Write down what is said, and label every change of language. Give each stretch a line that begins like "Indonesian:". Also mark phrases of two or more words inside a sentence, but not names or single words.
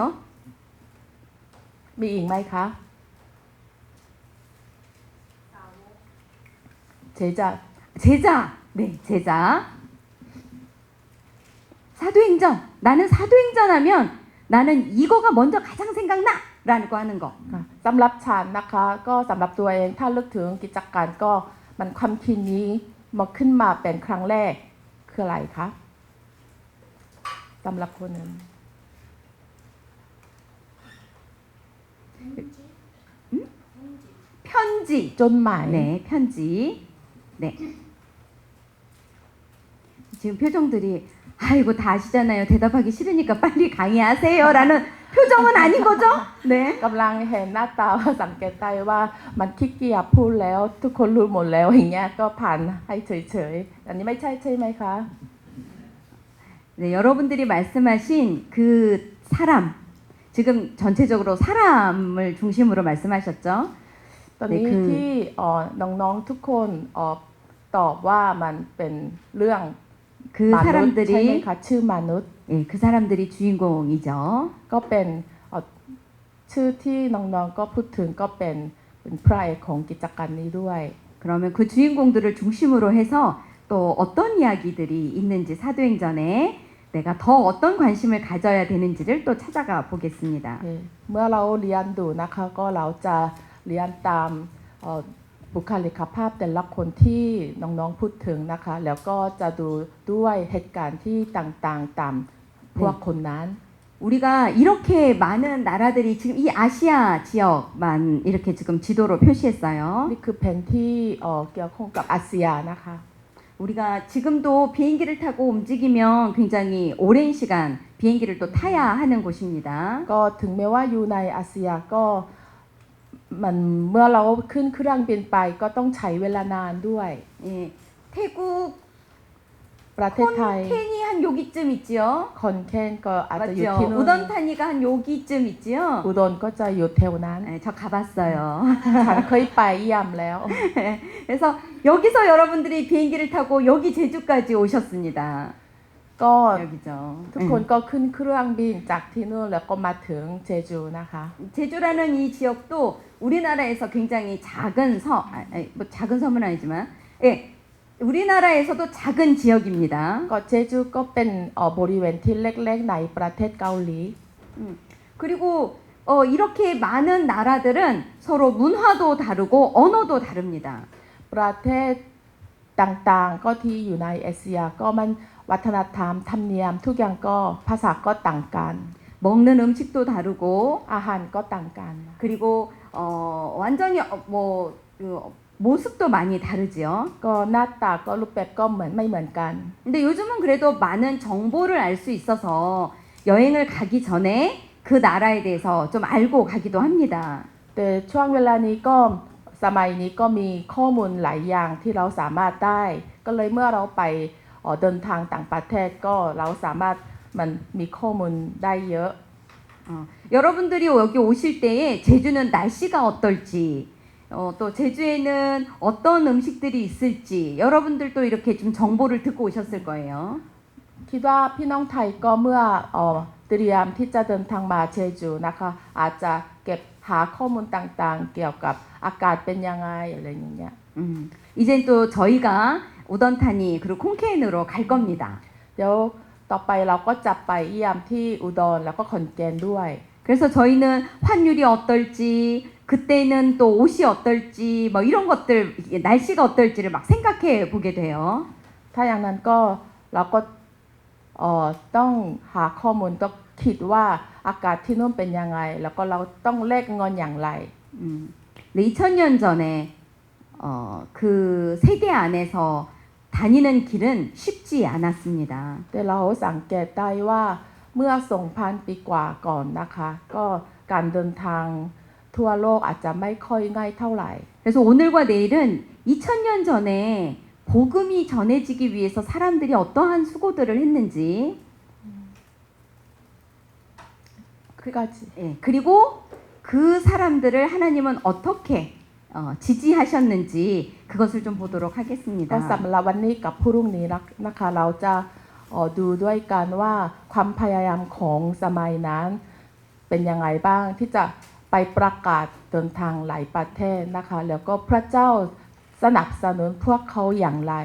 Thai: มีอีกไหมคะเจจะ
Korean: 제자. 네, 제자. 사도행전. 나는 사도행전 하면 나는 이거가 먼저 가장 생각나라고 하는 거.
Thai: ค่ะสำหรับฉันนะคะก็สำหรับตัวเองถ้าลึกถึงกิจการก็มันความคิดนี้มาขึ้นมาเป็นครั้งแรกคืออะไรคะสำหรับคนอื่น
Korean: 편지.
Thai: จดหมาย
Korean: 네, 편지. 네. 지금 표정들이 아이고 다 아시잖아요. 대답하기 싫으니까 빨리 강의하세요라는 표정은 아닌 거죠? 네.
Thai: กำลังเห็นหน้าตาว่าสังเกตได้ว่ามันขี้เกียจพูดแล้วทุกคนรู้หมดแล้วอย่างเงี้ยก็ผ่านให้เฉยๆอันนี้ไม่ใช่ใช่ไหมคะ
Korean: 네, 여러분들이 말씀하신 그 사람 지금 전체적으로 사람을 중심으로 말씀하셨죠?
Thai: ตอนนี้ คือ ที่น้องๆทุกคนตอบว่ามันเป็นเรื่อง
Korean: 그
Thai: มนุษย์ใช่ไหม
Korean: 사람들이
Thai: คะชื่อมนุษย์
Korean: 예, 그 사람들이 주인공이죠.
Thai: ก็เป็นชื่อที่น้องๆก็พูดถึงก็เป็นพระเอกของกิจการนี้ด้วย
Korean: 그러면 그 주인공들을 중심으로 해서 또 어떤 이야기들이 있는지 사도행전에 내가 더 어떤 관심을 가져야 되는지를 또 찾아가 보겠습니다.
Thai: เมื่อเราเรียนดูนะคะก็เราจะเรียนตามบุคลิกภาพแต่ละคนที่น้องๆพูดถึงนะคะแล้วก็จะดูด้วยเหตุการณ์ที่ต่างๆตามพวกคนนั้น
Korean: 우리가 이렇게 많은 나라들이 지금 이 아시아 지역만 이렇게 지금 지도로 표시했어요.
Thai: นี่คือแผนที่เกี่ยวข้องกับอาเซียนะคะ
Korean: 우리가 지금도 비행기를 타고 움직이면 굉장히 오랜 시간 비행기를 또 타야 하는 곳입니다.
Thai: ก็ถึงแม้ว่าอยู่ในอาเซียก็มันเมื่อเราขึ้นเครื่องบินไปก็ต้องใช้เวลานานด้วย
Korean: 예, 태국
Thai: ประเทศไทย
Korean: 콘텐이 한 여기쯤 있지요.
Thai: คอนเทนก็อาจจะอยู่ที่
Korean: 맞죠?
Thai: นู่น
Korean: 우던타니가 한 여기쯤 있지요.
Thai: อุดรก็จะอยู่แถวนั้น
Korean: 네, 저 가봤어요.
Thai: ฉันเคยไปเยี่ยมแล้ว
Korean: 그래서 여기서 여러분들이 비행기를 타고 여기 제주까지 오셨습니다.
Thai: ก็
Korean: 여기죠.
Thai: ทุกคนก็ขึ้นเครื่องบินจากที่นู่นแล้วก็มาถึงเจจูนะคะ
Korean: 제주라는 이 지역도 우리나라에서 굉장히 작은 뭐 작은 섬은 아니지만, 예, 우리나라에서도 작은 지역입니다.
Thai: ก็เจจูก็เป็นบริเวณที่เล็กๆในประเทศเกาหลี
Korean: 그리고 이렇게 많은 나라들은 서로 문화도 다르고 언어도 다릅니다.
Thai: ประเทศต่างๆก็ที่อยู่ในเอเชียก็มันวัฒนธรรมธรรมเนียมทุกอย่างก็ภาษาก็ต่างกัน
Korean: 먹는 음식도 다르고
Thai: อาหารก็ต่างกัน
Korean: 그리고 완전히 뭐 모습도 많이 다르지요.
Thai: ก็หน้าตาก็รูปแบบก็ไม่เหมือนกัน
Korean: 근데 요즘은 그래도 많은 정보를 알 수 있어서 여행을 가기 전에 그 나라에 대해서 좀 알고 가기도 합니다.
Thai: แต่ช่วงเวลานี้ก็สมัยนี้ก็มีข้อมูลหลายอย่างที่เราสามารถได้ ก็เลยเมื่อเราไปเดินทางต่างประเทศก็เราสามารถมันมีข้อมูลได้เยอะ
Korean: 여러분들이 여기 오실 때에 제주는 날씨가 어떨지 또 제주에는 어떤 음식들이 있을지 여러분들도 이렇게 좀 정보를 듣고 오셨을 거예요.
Thai: คิดว่าพี่น้องไทยก็เมื่อเตรียมที่จะเดินทางมาเชจูนะคะอาจจะเก็บหาข้อมูลต่างๆ เกี่ยวกับอากาศเป็นยังไงอะไรอย่างเงี้ย
Korean: 이젠 또 저희가 우던타니 그리고 콩케인으로 갈 겁니다.
Thai: เดี๋ยวต่อไปเราก็จะไปเยี่ยมที่อุดรแล้วก็ขอนแก่นด้วย
Korean: 그래서 저희는 환율이 어떨지 그때는 또 옷이 어떨지 뭐 이런 것들 날씨가 어떨지를 막 생각해 보게 돼요.
Thai: ถ้าอย่างนั้นก็เราก็ต้องหาข้อมูลต้องคิดว่าอากาศที่นู่นเป็นยังไงแล้วก็เราต้องแลกเงินอย่างไร
Korean: 근데 2000년 전에 그 세대 안에서 다니는 길은 쉽지 않았습니다.
Thai: แต่เราสังเกตได้ว่าเมื่อ 2,000 ปีกว่าก่อนนะคะก็การเดินทางทั่วโลกอาจจะไม่ค่อยง่ายเท่าไหร่
Korean: 그래서 오늘과 내일은 2000년 전에 복음이 전해지기 위해서 사람들이 어떠한 수고들을 했는지
Thai: คือการ
Korean: 예, 그리고 그 사람들을 하나님은 어떻게 지지하셨는지 그것을 좀 보도록
Thai: ก็
Korean: 하겠습니다.
Thai: สำหรับวันนี้กับพรุ่งนี้นะคะเราจะดูด้วยกันว่าความพยายามของสมัยนั้นเป็นยังไงบ้างที่จะไปประกาศเดินทางหลายประเทศนะคะแล้วก็พระเจ้าสนับสนุนพวกเขาอย่างไร